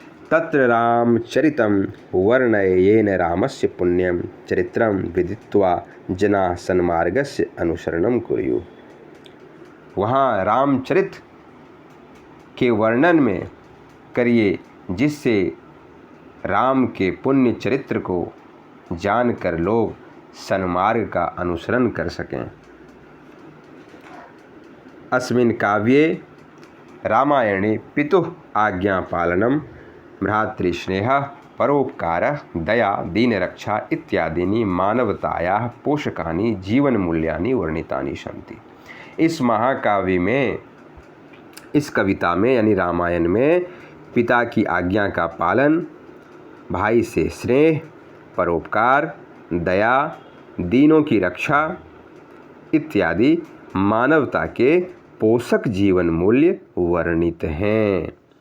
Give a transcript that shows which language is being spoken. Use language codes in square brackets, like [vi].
[sa] तत्र रामचरितं वर्णयेन रामस्य पुण्यं चरित्रं विदित्वा जना सन्मार्गस्य अनुसरणं कुर्युः। [hi] वहाँ रामचरित के वर्णन में करिए, जिससे राम के पुण्य चरित्र को जानकर लोग सन्मार्ग का अनुसरण कर सकें। [sa] अस्मिन् काव्ये रामायणे पितुः आज्ञापालनं भ्रातृस्नेहः परोपकारः दया दीनरक्षा इत्यादीनि मानवतायाः पोषकानि जीवनमूल्यानि वर्णितानि सन्ति। [hi] इस महाकाव्य में, इस कविता में यानी रामायण में पिता की आज्ञा का पालन, भाई से स्नेह, परोपकार, दया, दीनों की रक्षा इत्यादि मानवता के पोषक जीवन मूल्य वर्णित हैं।